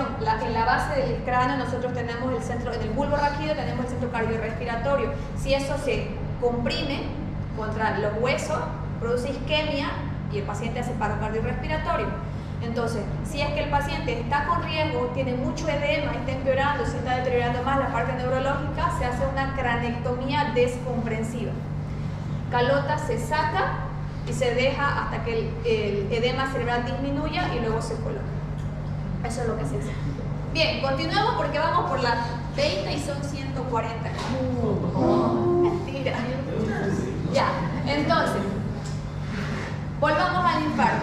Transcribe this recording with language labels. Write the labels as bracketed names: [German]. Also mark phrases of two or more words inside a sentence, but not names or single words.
[Spanish] En la base del cráneo nosotros tenemos el centro, en el bulbo raquídeo tenemos el centro cardiorrespiratorio. Si eso se comprime contra los huesos, produce isquemia y el paciente hace paro cardiorrespiratorio. Entonces, si es que el paciente está con riesgo, tiene mucho edema, está empeorando, se está deteriorando más la parte neurológica, se hace una cranectomía descomprensiva. Calota se saca y se deja hasta que el edema cerebral disminuya y luego se coloca. Eso es lo que se hace. Bien, continuamos porque vamos por las 20 y son 140. Mentira. Ya, entonces, volvamos al infarto.